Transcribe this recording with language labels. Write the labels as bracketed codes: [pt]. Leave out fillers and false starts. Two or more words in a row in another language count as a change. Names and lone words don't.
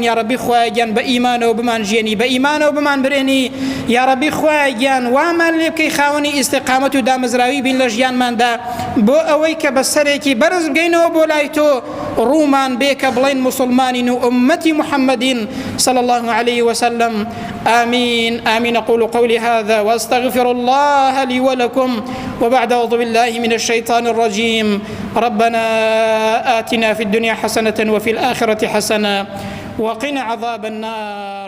[ckb] یا ربی خوای گیان بە ئیمانەوە بمان ژێنی، بە ئیمانەوە بمان برێنی. یا ربی خوای گیان وامان لێ بکەی خاوەنی ئیستیقامەت و دامەزراوی بین لە ژیانماندا بۆ ئەوەی کە بە سەرێکی بەرز بگەینەوە بۆ لای تۆ، ڕوومان بێ کە بڵێن مسلمانین و ئومەتی محەممەدین [ar] صلى الله عليه وسلم. آمين آمين. أقول قولي هذا وأستغفر الله لي ولكم، وبعد أعوذ بالله من الشيطان الرجيم. ربنا آتنا في الدنيا حسنة وفي الآخرة حسنة وقنا عذاب النار.